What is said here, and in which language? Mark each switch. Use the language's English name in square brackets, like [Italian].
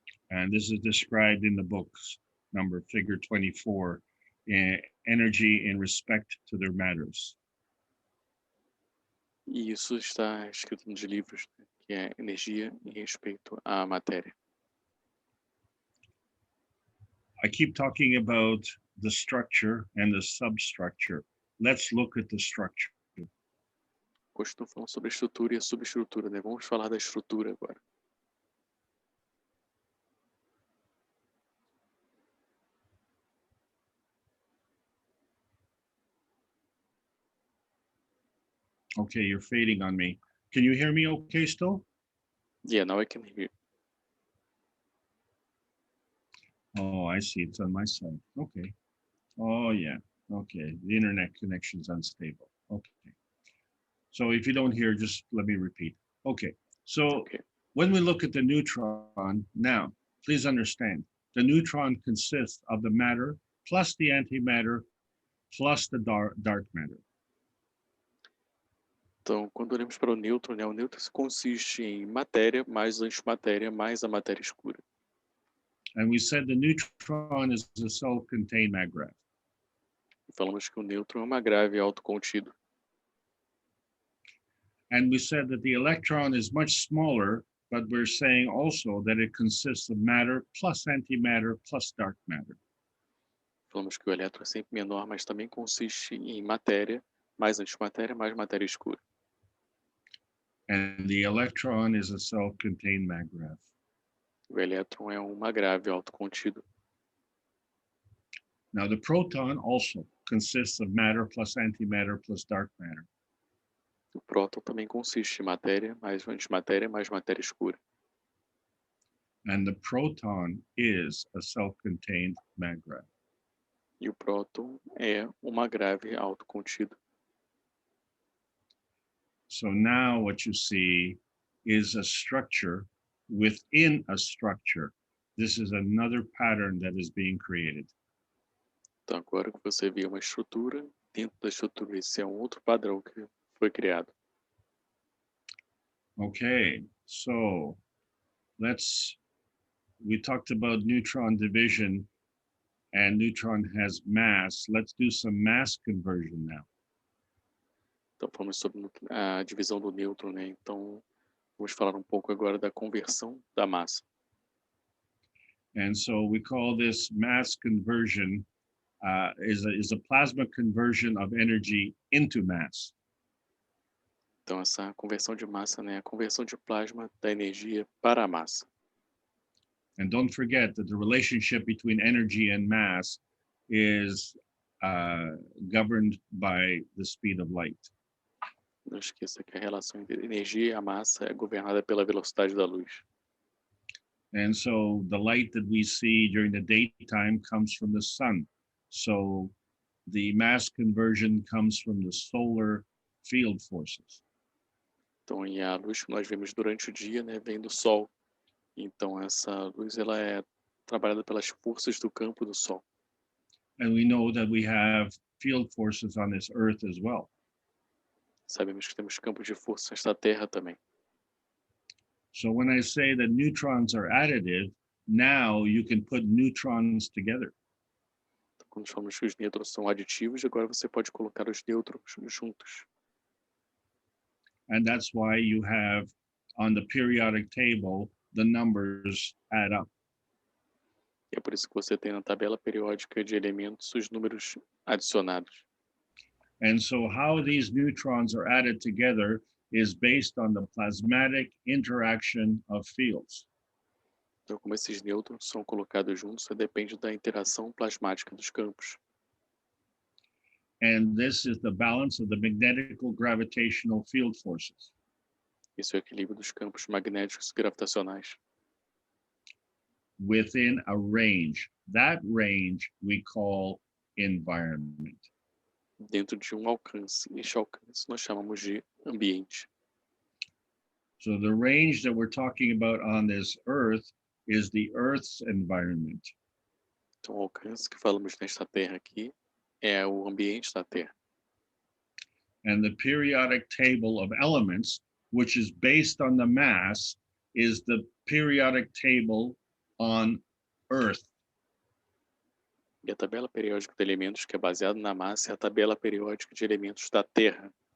[English] And this is described in the books, figure 24, energy in respect to their matters. [Portuguese] E isso está escrito nos livros, né? Que é energia em respeito à matéria. [English] I keep talking about the structure and the substructure. Let's look at the structure. [Portuguese] Continuo falando sobre a estrutura e a subestrutura, né? Vamos falar da estrutura agora. [English] Okay, you're fading on me. Can you hear me okay still? Yeah, now I can hear. Oh, I see. It's on my side. Okay. Oh, yeah. Okay. The internet connection's unstable. Okay. So if you don't hear, just let me repeat. Okay. So Okay. when we look at the neutron, now, please understand, the neutron consists of the matter plus the antimatter plus the dark matter. [Portuguese] Então, quando olhamos para o nêutron, né? O nêutron consiste em matéria mais antimatéria mais a matéria escura. [English] And we said the neutron is a self-contained maggrav. [Portuguese] E falamos que o nêutron é uma grave autocontido. [English] And we said that the electron is much smaller, but we're saying also that it consists of matter plus antimatter plus dark matter. [Portuguese] Falamos que o elétron é sempre menor, mas também consiste em matéria mais antimatéria mais matéria escura. [English] And the electron is a self-contained maggrav. [Portuguese] O elétron é uma grave autocontido. [English] Now the proton also consists of matter plus antimatter plus dark matter. [Portuguese] O próton também consiste em matéria mais antimatéria mais matéria escura. [English] And the proton is a self-contained maggrav. [Portuguese] E o próton é uma grave autocontida. [English] So now what you see is a structure within a structure. This is another pattern that is being created. [Portuguese] Então agora que você vê uma estrutura, dentro da estrutura, esse é um outro padrão que foi criado. [English] Okay, so we talked about neutron division and neutron has mass. Let's do some mass conversion now. [Portuguese] Então falamos sobre a divisão do nêutron, né? Então vamos falar um pouco agora da conversão da massa. [English] And so we call this mass conversion is a plasma conversion of energy into mass. [Portuguese] Então essa conversão de massa, né, é a conversão de plasma da energia para a massa. [English] And don't forget that the relationship between energy and mass is governed by the speed of light. [Portuguese] Não esqueça que a relação entre energia e a massa é governada pela velocidade da luz. [English] And so the light that we see during the daytime comes from the sun. So the mass conversion comes from the solar field forces. [Portuguese] Então, e a luz que nós vemos durante o dia, né, vem do Sol. Então, essa luz ela é trabalhada pelas forças do campo do Sol. [English] And we know that we have field forces on this earth as well. [Portuguese] Sabemos que temos campos de força nesta Terra também. [English] So when I say that neutrons are additive, now you can put neutrons together. [Portuguese] Então, quando falamos que os nêutrons são aditivos, agora você pode colocar os nêutrons juntos. [English] And that's why you have on the periodic table, the numbers add up. [Portuguese] E é por isso que você tem na tabela periódica de elementos os números adicionados. [English] And so how these neutrons are added together is based on the plasmatic interaction of fields. [Portuguese] Então, como esses nêutrons são colocados juntos, depende da interação plasmática dos campos. [English] And this is the balance of the magnetical gravitational field forces. [Portuguese] Isso é o equilíbrio dos campos magnéticos e gravitacionais. [English] Within a range. That range we call environment. [Portuguese] Dentro de um alcance. Este alcance nós chamamos de ambiente. [English] So the range that we're talking about on this earth is the Earth's environment. [Portuguese] Então, o alcance que falamos nesta Terra aqui é o ambiente da Terra. [English] And the periodic table of elements, which is based on the mass, is the periodic table on Earth. [Portuguese] E a tabela periódica de elementos, que é baseada na massa, é a tabela periódica de elementos da Terra.